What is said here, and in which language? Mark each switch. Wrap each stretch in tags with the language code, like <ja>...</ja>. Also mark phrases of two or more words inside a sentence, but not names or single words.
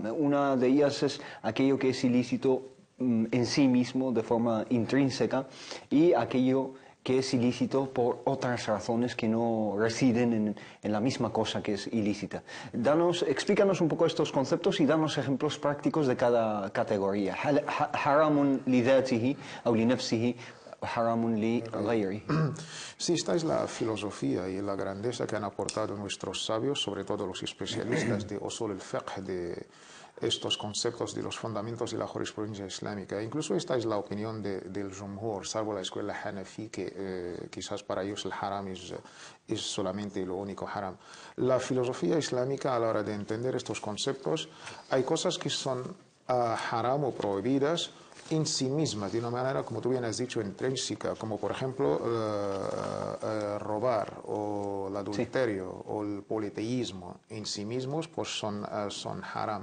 <es>Una de ellas es aquello que es ilícito en sí mismo, de forma intrínseca, y aquello que es ilícito por otras razones que no residen en la misma cosa que es ilícita. Explícanos un poco estos conceptos y danos ejemplos prácticos de cada categoría.</es> <ar>حرام لذاته o لنفسه, حرام لغيره.</ar> <es>Sí, esta es la filosofía y la grandeza que han aportado nuestros sabios, sobre todo los especialistas de</es> <ar>أصول الفقه,</ar> <es>de estos conceptos de los fundamentos de la jurisprudencia islámica. Incluso esta es la opinión del Jumhur, salvo la escuela Hanafi, que quizás para ellos el haram es solamente lo único haram. La filosofía islámica, a la hora de entender estos conceptos, hay cosas que son haram o prohibidas en sí mismas, de una manera, como tú bien has dicho, intrínseca, como por ejemplo robar o el adulterio o el politeísmo en sí mismos, pues son haram.</es>